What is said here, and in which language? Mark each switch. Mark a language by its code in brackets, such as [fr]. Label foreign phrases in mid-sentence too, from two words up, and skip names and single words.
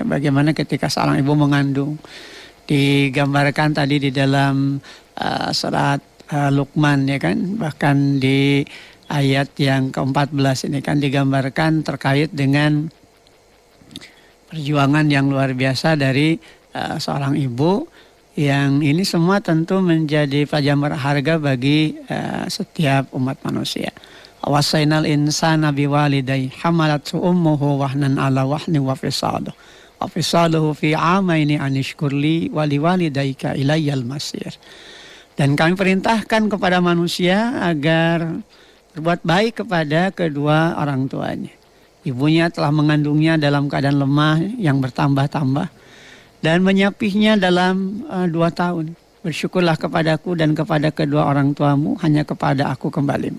[id] Bagaimana ketika seorang ibu mengandung, digambarkan tadi di dalam surat Luqman ya kan, bahkan di ayat yang ke-14 ini kan digambarkan terkait dengan perjuangan yang luar biasa dari seorang ibu, yang ini semua tentu menjadi pelajaran berharga bagi setiap umat manusia. [ar] ووصينا الإنسان بوالديه حملته أمه وهنا على وهن وفصاله في عامين أن اشكر لي ولوالديك إلي المصير. [id] Dan kami perintahkan kepada manusia agar berbuat baik kepada kedua orang tuanya. Ibunya telah mengandungnya dalam keadaan lemah yang bertambah-tambah dan menyapihnya dalam 2 tahun. Bersyukurlah kepadaku dan kepada kedua orang tuamu, hanya kepada aku kembalimu.